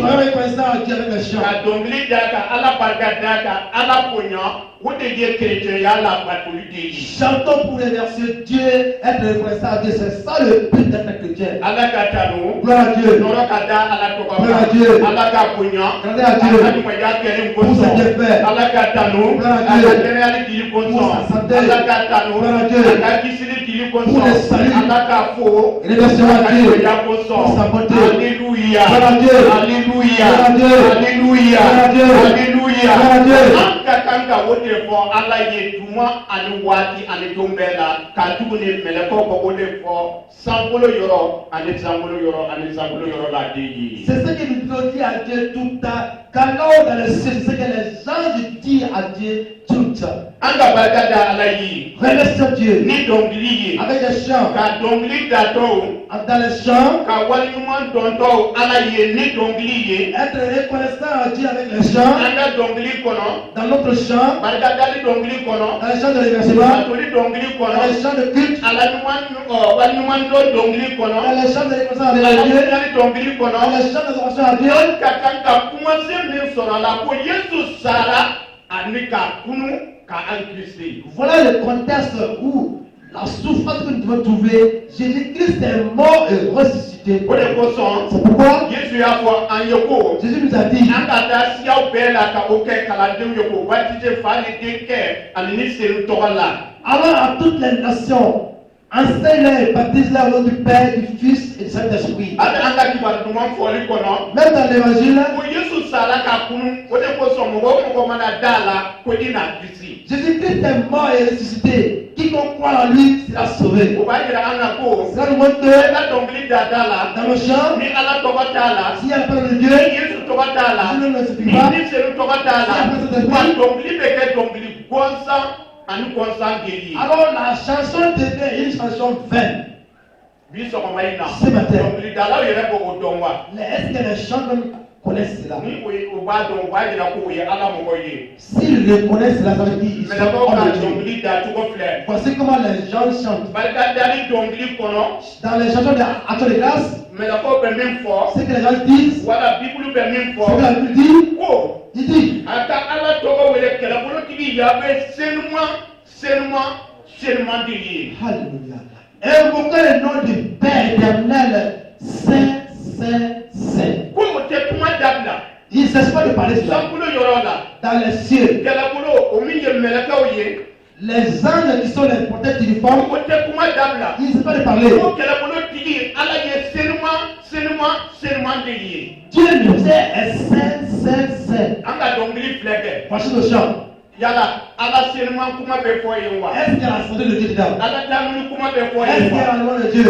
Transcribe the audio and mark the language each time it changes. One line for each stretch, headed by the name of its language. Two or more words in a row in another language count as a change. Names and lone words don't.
French: Soyons reconnaissants à Dieu avec les chants.
Bambara: ka dɔnkili da ka ala barika da ka ala bonya o de ye kerecɛnya la batoli de ye.
French: Chantons pour remercier Dieu, être reconnaissant à Dieu. C'est ça le but d'être chrétien.
Bambara: ala ka tanu.
French: Gloire à Dieu.
Bambara: nɔrɔ ka da ala tɔgɔ
French: Gloire à Dieu.
Bambara: ala ka bonya.
French: Grâce à Dieu.
Bambara: ala ɲumanya kɛli
French: Pour ce
Bambara: kosɔn.
French: qu'il a fait.
Bambara: ala ka tanu.
French: Gloire à
Bambara: a
French: Dieu.
Bambara: ka kɛnɛyali dili
French: Pour
Bambara: kosɔn.
French: sa santé.
Bambara: ala ka tanu.
French: Gloire à Dieu.
Bambara: a ka kisili dili
French: Pour le
Bambara: kosɔn.
French: salut.
Bambara: ala ka fo.
French: Remercions
Bambara: a
French: à
Bambara: ka
French: Dieu.
Bambara: ɲumanya
French: Pour
Bambara: kosɔn.
French: sa bonté. alléluia. Gloire à Dieu. alléluia. Gloire à Dieu. alléluia. Gloire à Dieu. alléluia. Gloire à Dieu.
Bambara: an ka kan ka o de fɔ ala ye tuma ani waati ani don bɛɛ la ka tuguni mɛlɛkɛw bɔ o de fɔ sankolo yɔrɔ ani sankolo yɔrɔ ani sankolo yɔrɔ la den ye.
French: C'est ce que nous devons dire à Dieu tout le temps. Quand l'on est dans le ciel, c'est ce que les anges disent à Dieu tout le temps.
Bambara: an ka barika da ala ye.
French: Remercions Dieu
Bambara: ni dɔnkili ye.
French: avec les chants.
Bambara: ka dɔnkili datɔw.
French: Dans les chants,
Bambara: ka waliɲuman dɔntɔw ala ye ni dɔnkili ye.
French: être reconnaissant à Dieu avec les chants.
Bambara: an ka dɔnkili kɔnɔ.
French: Dans notre chant,
Bambara: barikadali dɔnkili kɔnɔ.
French: dans les chants de remerciement,
Bambara: batoli dɔnkili
French: dans
Bambara: kɔnɔ.
French: les chants de culte,
Bambara: ala ɲuman waliɲuman dɔ dɔnkili
French: dans
Bambara: kɔnɔ.
French: les chants de reconnaissance avec Dieu,
Bambara: barikadali dɔnkili
French: dans
Bambara: kɔnɔ.
French: les chants d'adoration à Dieu.
Bambara: an ka kan ka kumasen min sɔrɔ a la ko yesu sara ani ka kunu ka an kisi.
French: Voilà le contexte où la souffrance que nous devons trouver, Jésus-Christ est mort et ressuscité.
Bambara: o de kosɔn
French: C'est pourquoi
Bambara: yesu y'a fɔ an ye ko.
French: Jésus nous a dit,
Bambara: an ka taa siyaw bɛɛ la ka o kɛ kalandenw ye ko batise fa ni denkɛ ani ni seri tɔgɔ la.
French: alors à toutes les nations, enseigne-les et baptise-les au nom du Père, du Fils et du Saint-Esprit.
Bambara: hali an ka kibaru duman fɔli kɔnɔ.
French: Même dans l'évangile,
Bambara: ko yesu sara ka kunu o de kosɔn mɔgɔ o mɔgɔ mana da la ko i na kisi.
French: Jésus-Christ est mort et ressuscité. Quiconque croit en lui sera sauvé.
Bambara: o b'a yira an na ko.
French: Cela nous montre
Bambara: e
French: que
Bambara: ka dɔnkili da da la.
French: dans le chant,
Bambara: ni ala tɔgɔ t'a la.
French: s'il y a la parole de Dieu,
Bambara: ni yesu tɔgɔ t'a la.
French: Jésus ne suffit
Bambara: ni
French: pas.
Bambara: ni seri tɔgɔ t'a la. wa dɔnkili bɛ kɛ dɔnkili gɔnsan ani gɔnsan de ye.
French: Alors la chanson devient une chanson vaine.
Bambara: bi sɔgɔma in na.
French: Ce matin.
Bambara: dɔnkilidalaw yɛrɛ b'o o dɔn wa.
French: Est-ce que les chanteurs connaissent cela?
Bambara: ni o b'a dɔn o b'a yira ko o ye ala mɔgɔ ye.
French: S'ils reconnaissent cela, ça veut dire qu'ils sont
Bambara: mɛlɛkɛw ka
French: hommes de Dieu.
Bambara: dɔnkili da cogo filɛ.
French: Voici comment les gens chantent.
Bambara: barikadali dɔnkili kɔnɔ.
French: Dans les chansons d'Action de grâce,
Bambara: mɛlɛkɛw bɛ min fɔ.
French: ce que les gens disent,
Bambara: wala bibulu bɛ min
French: ce que la
Bambara: fɔ.
French: Bible dit,
Bambara: ko
French: il dit,
Bambara: a ka ala tɔgɔ wele kɛlɛbolotigi yabe senuman de ye.
French: Alléluia. Invoquez le nom du Père éternel, Saint, Saint, Saint.
Bambara: ko o tɛ kuma dabila.
French: Il ne cesse pas de parler cela.
Bambara: sankolo yɔrɔ la.
French: Dans les cieux,
Bambara: kɛlɛbolo o min ye mɛlɛkɛw ye.
French: les anges qui sont les protecteurs uniformes,
Bambara: o tɛ kuma dabila.
French: il ne cesse pas de parler.
Bambara: ko kɛlɛbolotigi ala ye senuman de ye.
French: Dieu nous est Saint, Saint, Saint.
Bambara: an ka dɔnkili filɛ kɛ.
French: Voici le chant.
Bambara: yala ala senuman kuma bɛ fɔ yen wa.
French: Est-ce qu'il y a la santé de Dieu dedans?
Bambara: ala daminɛ kuma bɛ fɔ
French: Est-ce
Bambara: yen
French: qu'il y a
Bambara: wa.
French: la loi de Dieu?